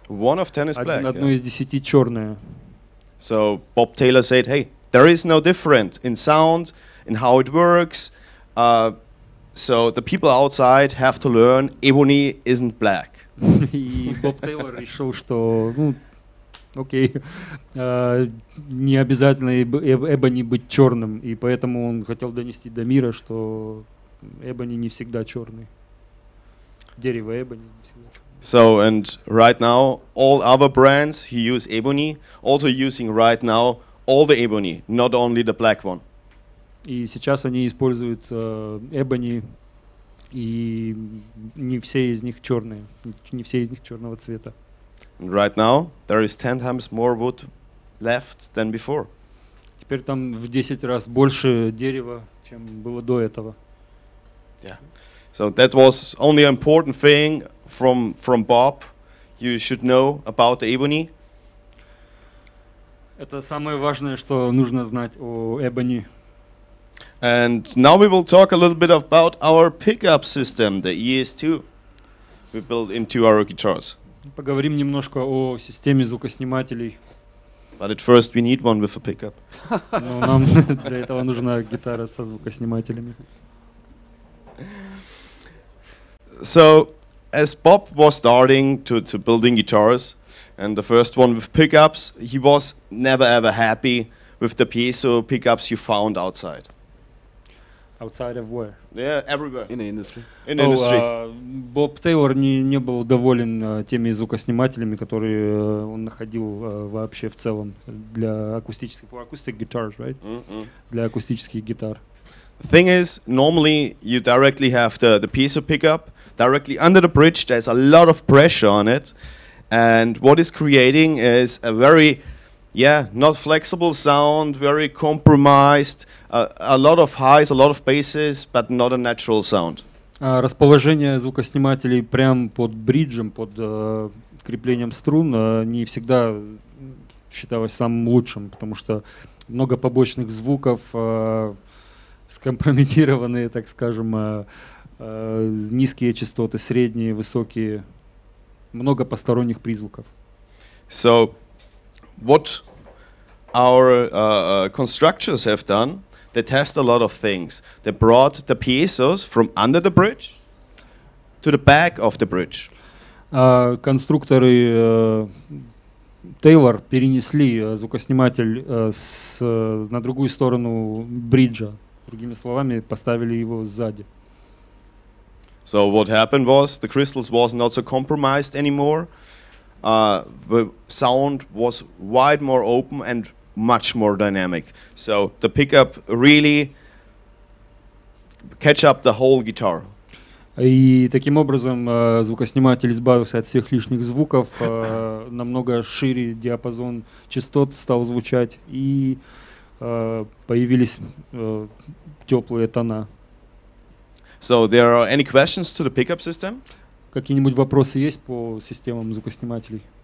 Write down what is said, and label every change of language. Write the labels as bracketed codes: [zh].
[en] One of 10 is black. [ru] одно [en] Yeah. [ru] из 10 черное. [en] So Bob Taylor said, hey, there is no difference in sound, in how it works. So the people outside have to learn ebony isn't black. [ru] И Боб Тейлор решил, что, ну, окей, не обязательно эбони быть черным, и поэтому он хотел донести до мира, что эбони не всегда черный. Дерево эбони не всегда черное. [en] So, and right now, all other brands who use ebony also using right now all the ebony, not only the black one. [ru] И сейчас они используют эбони, и не все из них черные, не все из них черного цвета. [en] And right now, there is 10 times more wood left than before. [ru] Теперь там в 10 раз больше дерева, чем было до этого. [en] Yeah. So that was only an important thing from Bob. You should know about the ebony. [ru] Это самое важное, что нужно знать о эбони. [en] And now we will talk a little bit about our pickup system, the ES2 we built into our guitars. [ru] Поговорим немножко о системе звукоснимателей. [en] But at first we need one with a pickup. [ru] Но нам для этого нужна гитара со звукоснимателями. [en] So as Bob was starting to building guitars, and the first one with pickups, he was never ever happy with the piezo pickups you found outside. Outside of where? Yeah, everywhere. In the industry. In the industry. [ru] Боб Тейлор не был доволен теми звукоснимателями, которые он находил вообще в целом для акустических, [en] for acoustic guitars, right? [ru] Для акустических гитар. [en] The thing is, normally you directly have the piezo pickup directly under the bridge. There's a lot of pressure on it, and what is creating is a very, not flexible sound, very compromised, a lot of highs, a lot of basses, but not a natural sound. [ru] Расположение звукоснимателей прямо под бриджем, под креплением струн, не всегда считалось самым лучшим, потому что много побочных звуков, скомпрометированные, так скажем, низкие частоты, средние, высокие, много посторонних призвуков. [en] So, what our constructors have done, they test a lot of things. They brought the piezos from under the bridge to the back of the bridge. [ru] Конструкторы Тейлор перенесли звукосниматель на другую сторону бриджа. Другими словами, поставили его сзади. [en] So what happened was the crystals was not so compromised anymore. The sound was wide more open and much more dynamic. So the pickup really catch up the whole guitar. [ru] И таким образом звукосниматель избавился от всех лишних звуков, намного шире диапазон частот стал звучать, и появились теплые тона. [en] So there are any questions to the pickup system? [ru] Какие-нибудь вопросы есть по системам звукоснимателей?